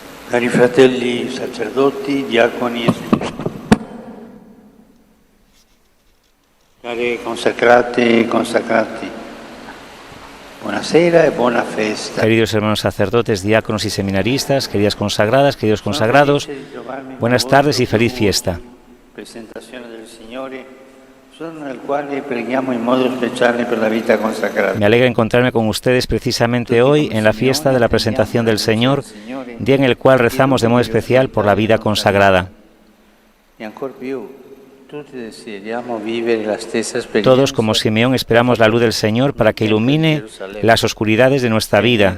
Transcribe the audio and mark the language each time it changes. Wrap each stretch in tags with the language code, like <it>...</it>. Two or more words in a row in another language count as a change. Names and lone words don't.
<it>Cari fratelli sacerdoti, diaconi e cari consacrate e consacrati, buonasera e buona festa.</it> <es>Queridos hermanos sacerdotes, diáconos y seminaristas, queridas consagradas, queridos consagrados, buenas tardes y feliz fiesta.</es> <it>Presentazione del Signore, giorno nel quale preghiamo in modo speciale per la vita consacrata.</it> <es>Me alegra encontrarme con ustedes precisamente hoy en la fiesta de la presentación del Señor, día en el cual rezamos de modo especial por la vida consagrada. Todos, como Simeón, esperamos la luz del Señor para que ilumine las oscuridades de nuestra vida.</es>